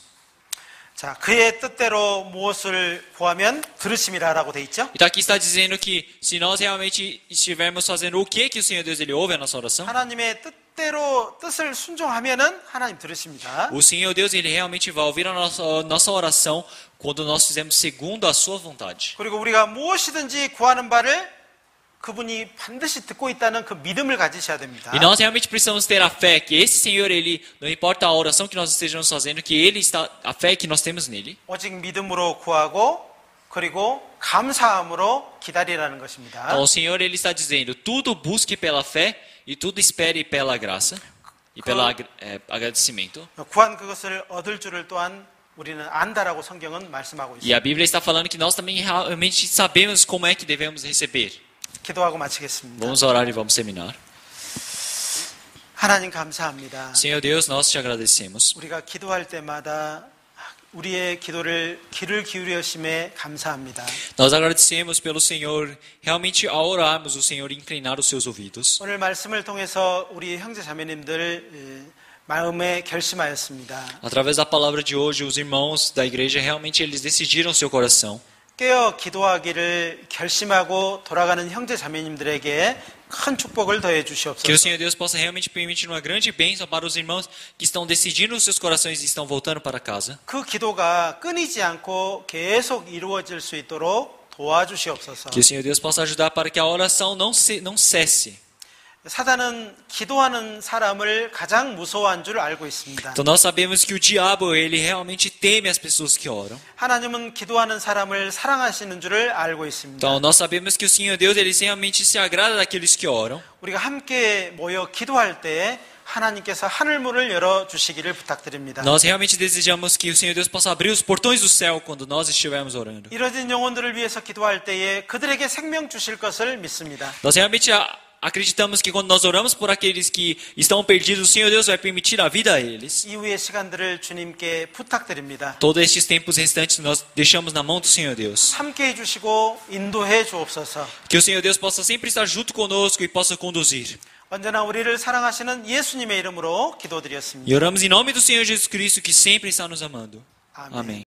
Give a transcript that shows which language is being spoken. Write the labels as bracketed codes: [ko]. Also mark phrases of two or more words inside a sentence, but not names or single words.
[ko] 자, 그의 뜻대로 무엇을 구하면 들으심이라라고 돼 있죠. [pt] Então aqui está dizendo que se nós realmente estivermos fazendo o que o Senhor Deus ele ouve a nossa oração, [ko] 하나님의 뜻대로 뜻을 순종하면은 하나님 들으십니다. [pt] o Senhor Deus ele realmente vai ouvir a nossa oração quando nós fizermos segundo a sua vontade. [ko] 그리고 우리가 무엇이든지 구하는 바를 그분이 반드시 듣고 있다는 그 믿음을 가지셔야 됩니다. [pt] E nós realmente precisamos ter a fé que esse Senhor, ele, não importa a oração que nós estejamos fazendo, que ele está, a fé que nós temos nele. [ko] 오직 믿음으로 구하고 그리고 감사함으로 기다리라는 것입니다. [pt] Então o Senhor ele está dizendo, tudo busque pela fé e tudo espere pela graça e pelo agradecimento. [ko] 구한 그것을 얻을 줄을 또한 우리는 안다라고 성경은 말씀하고 [pt] E a [ko] 있습니다. [pt] Bíblia está falando que nós também realmente sabemos como é que devemos receber. [ko] 기도하고 마치겠습니다. [pt] Vamos orar e vamos terminar. [ko] 하나님 감사합니다. [pt] Senhor Deus, nós te agradecemos. [ko] 우리가 기도할 때마다 우리의 기도를 귀를 기울여심에 감사합니다. [pt] Nós agradecemos pelo Senhor, realmente ao orarmos, o Senhor inclinar os seus ouvidos. [ko] 오늘 말씀을 통해서 우리 형제 자매님들 마음에 결심하였습니다. [pt] Através da palavra de hoje, os irmãos da igreja realmente eles decidiram seu coração. [ko] 깨어 기도하기를 결심하고 돌아가는 형제 자매님들에게 큰 축복을 더해 [pt] Que o [ko] 주시옵소서. [pt] Senhor Deus possa realmente permitir uma grande bênção para os irmãos que estão decidindo os seus corações e estão voltando para casa. [ko] 그 기도가 끊이지 않고 계속 이루어질 수 있도록 도와주시옵소서. [pt] Que o Senhor Deus possa ajudar para que a oração não cesse. [ko] 사단은 기도하는 사람을 가장 무서워한 줄 알고 있습니다. [pt] Então nós sabemos que o diabo ele realmente teme as pessoas que oram. [ko] 하나님은 기도하는 사람을 사랑하시는 줄을 알고 있습니다. [pt] Então nós sabemos que o Senhor Deus ele realmente se agrada daqueles que oram. [ko] 우리가 함께 모여 기도할 때 하나님께서 하늘문을 열어 주시기를 부탁드립니다. [pt] Nós realmente desejamos que o Senhor Deus possa abrir os portões do céu quando nós estivermos orando. [ko] 이뤄진 영혼들을 위해서 기도할 때에 그들에게 생명 주실 것을 믿습니다. [pt] Nós realmente acreditamos que quando nós oramos por aqueles que estão perdidos, o Senhor Deus vai permitir a vida a eles. [ko] 이후의 시간들을 주님께 부탁드립니다. [pt] Todos estes tempos restantes nós deixamos na mão do Senhor Deus. [ko] 함께 해주시고 인도해 주옵소서. [pt] Que o Senhor Deus possa sempre estar junto conosco e possa conduzir. [ko] 언제나 우리를 사랑하시는 예수님의 이름으로 기도드렸습니다. [pt] E oramos em nome do Senhor Jesus Cristo que sempre está nos amando. [ko] 아멘. [pt] Amém.